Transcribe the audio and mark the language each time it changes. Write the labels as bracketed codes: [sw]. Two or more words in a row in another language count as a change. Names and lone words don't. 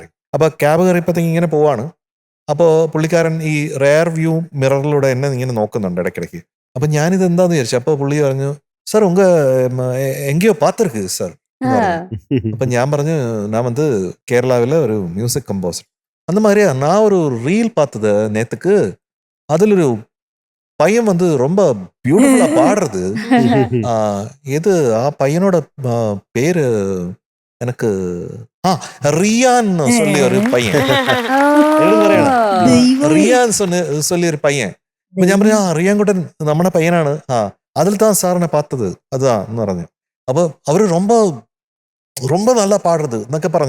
[ml] അപ്പോൾ ക്യാബ് കയറിയപ്പോഴത്തേക്ക് ഇങ്ങനെ പോവാണ്. അപ്പോൾ പുള്ളിക്കാരൻ ഈ [en] rear view [ml] മിററിലൂടെ എന്നെ ഇങ്ങനെ നോക്കുന്നുണ്ട് ഇടയ്ക്കിടയ്ക്ക്. അപ്പം ഞാനിത് എന്താന്ന് വിചാരിച്ചു. അപ്പോൾ പുള്ളി പറഞ്ഞു, സാർ [ta] உங்க எங்கயோ பாத்திருக்கு [ml] സാർ. അപ്പം ഞാൻ പറഞ്ഞു, ഞാൻ വന്ന് കേരളാവിലെ ഒരു [en] music composer. [ta] அந்த மாதிரியா நான் ஒரு ரீல் பார்த்தது நேத்துக்கு. அதில் ஒரு பையன் வந்து ரொம்ப பியூட்டிஃபுல்லா பாடுறது. இது பையனோட பேரு எனக்கு റിയാൻ சொல்லி [ml] ഒരു പയ്യൻ, [ta] റിയാൻ சொல்லி [ml] ഒരു പയ്യൻ. അപ്പൊ ഞാൻ പറഞ്ഞു, റിയാൻകുട്ടൻ നമ്മുടെ പയ്യനാണ്. അതിൽ താൻ സാറിനെ പാത്തത് അതാ എന്ന് പറഞ്ഞു. അപ്പൊ അവര് ரொம்ப നല്ല പാടുന്നത് എന്നൊക്കെ പറഞ്ഞു.